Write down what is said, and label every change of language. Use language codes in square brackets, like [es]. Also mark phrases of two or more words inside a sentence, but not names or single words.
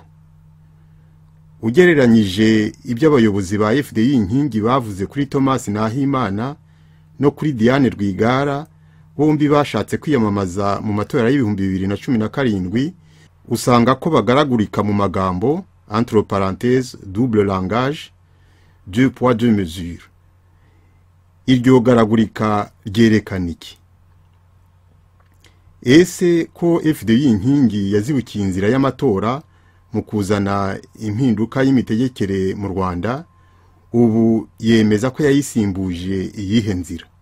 [rw] Ugereranyije ibyo abayobozi ba FDU inkingi bavuze kuri Thomas Nahimana no kuri Diane Rwigara, bombi bashatse kwiyamamaza mu matora y'2017, usanga ko bagaragurika mu magambo, [fr] entre parenthèses double langage, deux poids deux mesures. [rw] Iryo garagurika ryerekana iki? Ese ko FDU inkingi yazibukiye inzira y'amatora mu kuzana impinduka y'imitegekere mu Rwanda, ubu yemeza ko yayisimbuje iyihe nzira?